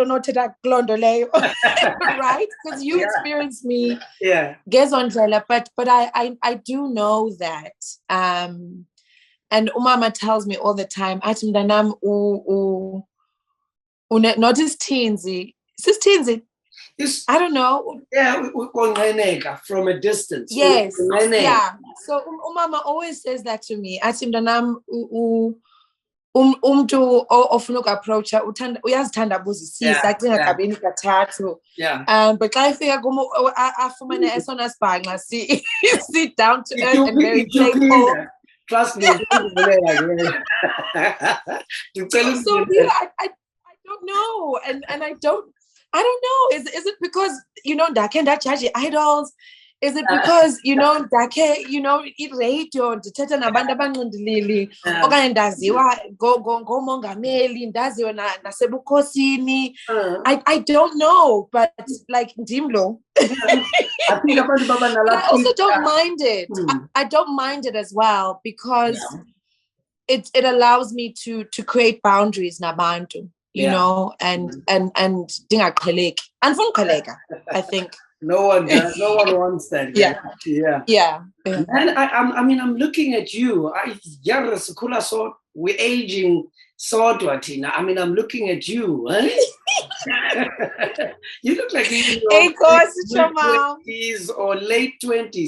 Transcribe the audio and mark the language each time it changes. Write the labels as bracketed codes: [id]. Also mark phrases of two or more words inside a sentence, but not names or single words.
[en] Because you experienced me, but I do know that, and Umama tells me all the time, not as teensy, sis teensy. I don't know. Yeah, from a distance. Yes, yeah. So umama always says that to me. [xh] Athi mntanam umuntu ofuna ukuapproacha uyazithanda abuzisisa acinga kabini kathathu. But xa efika kum afumane esona sibhanxa [en] sit down to earth and very playful. Trust me. So yeah, I don't know, and I don't know. Is it because ndakhe judge idols? Is it because [xh] ndakhe i-radio ndithetha nabantu abanqindilili okanye ndaziwa ngomongameli ndaziwa nasebukhosini? [en] I don't know, but like ndimlo. I also don't mind it. I don't mind it as well because it allows me to create boundaries nabantu, you know, and ndingaqheleki. [xh] Andifuni uqheleka, [en] I think. No one does. No one wants that. Yeah. And I'm looking at you. We're aging sodwa Tina. I'm looking at you. You look like you're in your 20s or late 20s.